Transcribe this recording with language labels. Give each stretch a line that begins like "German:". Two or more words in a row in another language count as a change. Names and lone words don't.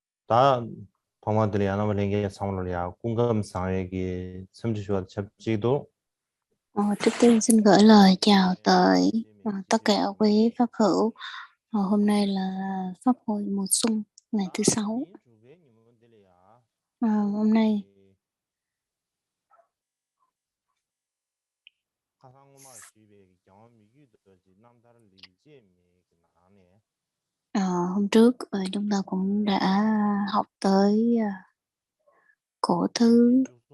Vietnamese: 다 동화들이 하나만에게 상호를 cung 상에게 섬주시와 잡지도 Trước tiên xin gửi lời chào tới tất cả quý pháp hữu. Hôm nay là pháp hội mùa xuân ngày thứ 6. Hôm nay hôm trước chúng ta cũng đã học tới cổ thứ